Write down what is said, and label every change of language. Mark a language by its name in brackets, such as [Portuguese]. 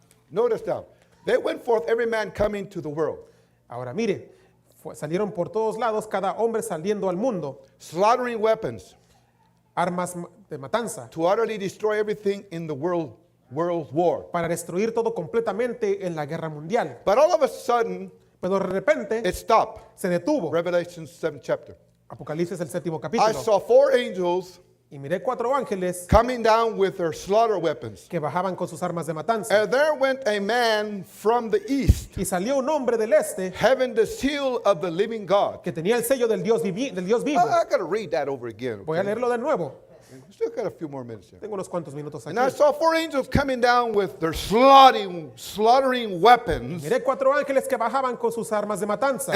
[English] Notice now, they went forth every man coming to the world, [Spanish] Ahora mire, salieron por todos lados, cada hombre saliendo al mundo, [English] slaughtering weapons [Spanish] armas de matanza, [English] to utterly destroy everything in the world war. [Spanish] para destruir todo completamente en la guerra mundial. [English] But all of a sudden, [Spanish] Pero de repente [English] it stopped. [Spanish] se detuvo. [English] Revelation 7th chapter. [Spanish] Apocalipsis el séptimo [English] I [Spanish] capítulo. [English] saw 4 angels [Spanish] Y miré 4 ángeles [English] coming down with their slaughter weapons. [Spanish] que bajaban con sus armas de matanza. [English] And there went a man from the east, [Spanish] Y salió un hombre del este [English] having the seal of the living God. [Spanish] que tenía el sello del Dios vivo. [English] I got to read that over again. [Spanish] Voy a leerlo de nuevo. [English] We still got a few more minutes here. [Spanish] Tengo unos cuantos minutos [English] And I [Spanish] aquí. [English] saw 4 angels coming down with their slaughtering weapons. [Spanish] Miré 4 ángeles que bajaban con sus armas de matanza.